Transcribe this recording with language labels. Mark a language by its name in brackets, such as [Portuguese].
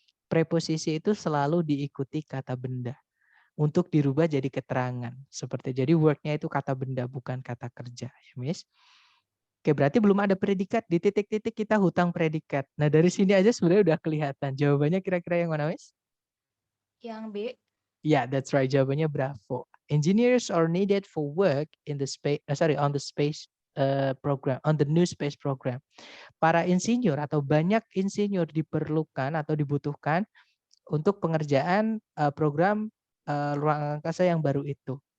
[Indonesian] Preposisi itu selalu diikuti kata benda untuk dirubah jadi keterangan. Seperti jadi work-nya itu kata benda bukan kata kerja, ya, Miss. Oke, berarti belum ada predikat. Di titik-titik kita hutang predikat. Nah, dari sini aja sebenarnya udah kelihatan. Jawabannya kira-kira yang mana, Miss? Yang B. [English] Yeah, that's right. [Indonesian] Jawabannya bravo. [English] Engineers are needed for work in the space. On the space program, on the new space program. [Indonesian] Para insinyur atau banyak insinyur diperlukan atau dibutuhkan untuk pengerjaan program ruang angkasa yang baru itu.